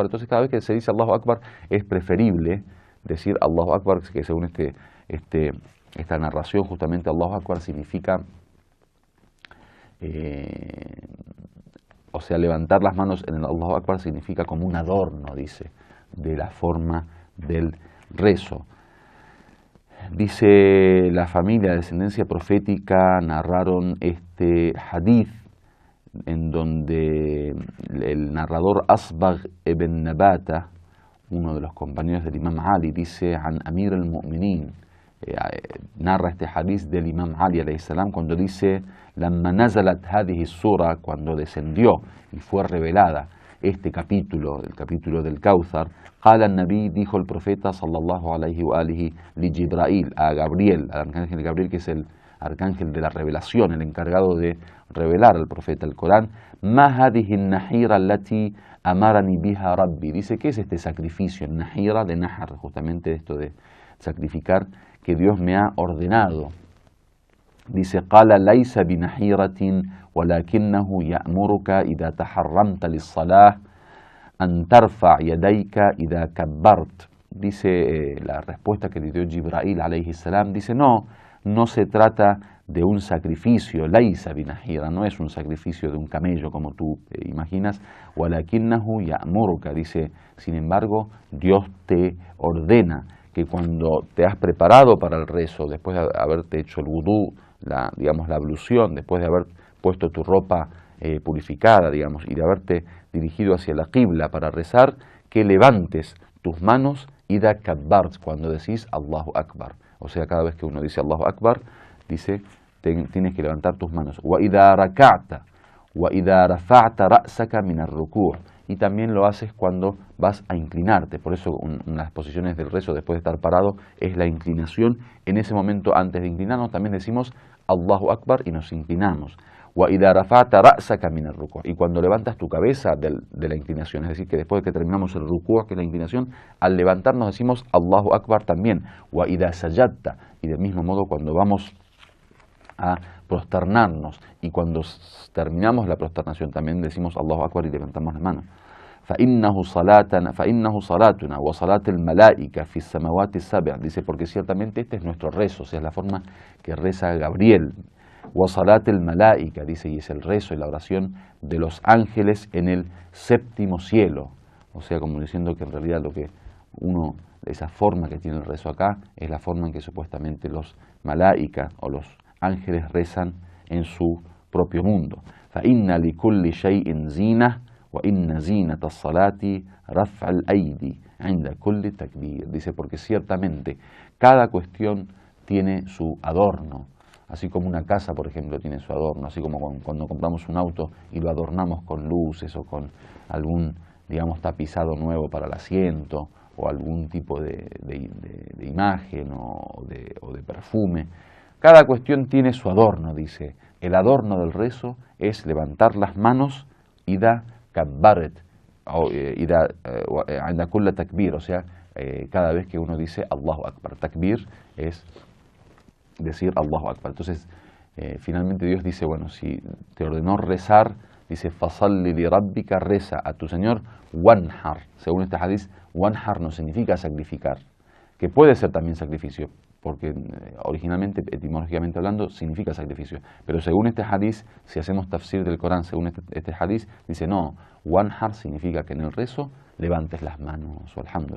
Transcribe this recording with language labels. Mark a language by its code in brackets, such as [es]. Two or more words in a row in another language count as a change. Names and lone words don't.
[es] Entonces cada vez que se dice [ar] الله أكبر [es] es preferible decir [ar] الله أكبر, [es] que según esta narración justamente [ar] الله أكبر [es] significa o sea, levantar las manos en el [ar] الله أكبر [es] significa como un adorno, dice, de la forma del rezo. Dice, la familia de descendencia profética narraron este hadith en donde el narrador Asbagh ibn Nabata, uno de los compañeros del Imam Ali, dice, [ar] عن أمير المؤمنين, [es] narra este hadith del Imam Ali [ar] عليه السلام [es] cuando dice, [ar] لما نزلت هذه السورة, [es] cuando descendió y fue revelada este capítulo, el capítulo del Kauthar, [ar] قال النبي, [es] dijo el profeta [ar] صلى الله عليه وآله لجبرائيل, [es] a Gabriel, al arcángel Gabriel, que es el arcángel de la revelación, el encargado de revelar al profeta el Corán, [ar] ما هذه النحيرة التي أمرني بها ربي, [es] dice, ¿qué es este sacrificio? Nahira, de nahar, justamente esto de sacrificar, que Dios me ha ordenado. Dice, [ar] قال ليس بنحيرة ولكنه يأمرك إذا تحرمت للصلاة أن ترفع يديك إذا كبرت. [es] Dice la respuesta que le dio Jibrail [ar] عليه السلام, [es] dice, no se trata de un sacrificio, [ar] ليس بنحيرة, [es] no es un sacrificio de un camello como tú imaginas, [ar] ولكنه يأمرك, [es] dice, sin embargo, Dios te ordena que cuando te has preparado para el rezo, después de haberte hecho el wudú, la ablución, después de haber puesto tu ropa purificada, digamos, y de haberte dirigido hacia la qibla para rezar, que levantes tus manos y [ar] إذا كبرت, [es] cuando decís [ar] الله أكبر. [es] O sea, cada vez que uno dice [ar] الله أكبر, [es] dice, tienes que levantar tus manos. [ar] وإذا ركعت، وإذا رفعت رأسك من الركوع'. [es] Y también lo haces cuando vas a inclinarte. Por eso una de las posiciones del rezo después de estar parado es la inclinación. En ese momento, antes de inclinarnos, también decimos [ar] الله أكبر [es] y nos inclinamos. [ar] وإذا رفعت رأسك من الركوع'. [es] Y cuando levantas tu cabeza de la inclinación, es decir, que después de que terminamos el ruku', que es la inclinación, al levantarnos decimos [ar] الله أكبر [es] también. [ar] وإذا سجدت. [es] Y del mismo modo cuando vamos a prosternarnos y cuando terminamos la prosternación también decimos [ar] الله أكبر [es] y levantamos la mano. [ar] فَإِنَّهُ صَلَاتُنَا وَصَلَاةِ الْمَلَائِكَ فِي السَّمَوَاتِ السَّبْعِ. [es] Dice, porque ciertamente este es nuestro rezo, o sea, es la forma que reza Gabriel. [ar] وَصَلَاةِ الْمَلَائِكَ, [es] dice, y es el rezo y la oración de los ángeles en el séptimo cielo. O sea, como diciendo que en realidad esa forma que tiene el rezo acá es la forma en que supuestamente los malaika o los ángeles rezan en su propio mundo. [ar] فَإِنَّ لِكُلِّ شَيْءٍ زِينَةٍ وَإِنَّ زِينَةَ الصَّلَاةِ رَفْعَ الْأَيْدِي عِنْدَ كُلِّ تَكْبِيرٍ. [es] Dice, porque ciertamente cada cuestión tiene su adorno, así como una casa, por ejemplo, tiene su adorno, así como cuando compramos un auto y lo adornamos con luces o con algún, digamos, tapizado nuevo para el asiento o algún tipo de imagen o de perfume. Cada cuestión tiene su adorno, dice. El adorno del rezo es levantar las manos y [ar] إذا كبرت, [es] y [ar] عند كل تكبير, [es] o sea, cada vez que uno dice [ar] الله أكبر. [es] Takbir es decir [ar] الله أكبر. [es] Entonces, finalmente Dios dice, bueno, si te ordenó rezar, dice, [ar] فصل لربك, [es] reza a tu Señor, wanhar. Según este hadith, wanhar no significa sacrificar, que puede ser también sacrificio, porque originalmente, etimológicamente hablando, significa sacrificio. Pero según este hadith, si hacemos tafsir del Corán, según este hadith, dice, no, wanhar significa que en el rezo levantes las manos.